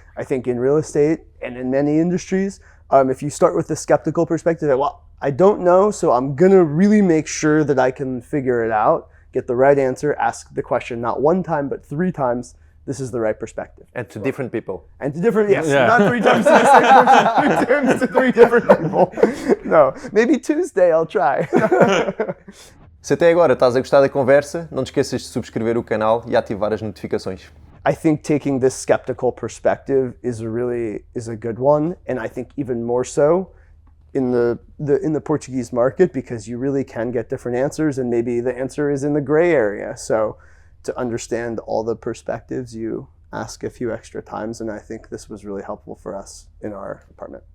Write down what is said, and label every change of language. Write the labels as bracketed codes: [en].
[en] I think in real estate and in many industries, if you start with the skeptical perspective, that, well, I don't know, so I'm gonna really make sure that I can figure it out, get the right answer, ask the question not one time, but 3 times. This is the right perspective. And to different people. And to different, yes, Yeah. not 3 times to the same person, 3 times to 3 different people. No, maybe Tuesday I'll try. [pt] Se até agora estás a gostar da conversa, não te esqueças de subscrever o canal e ativar as notificações. [en] I think taking this skeptical perspective is a good one, and I think even more so in the Portuguese market, because you really can get different answers, and maybe the answer is in the gray area. So to understand all the perspectives, you ask a few extra times, and I think this was really helpful for us in our apartment.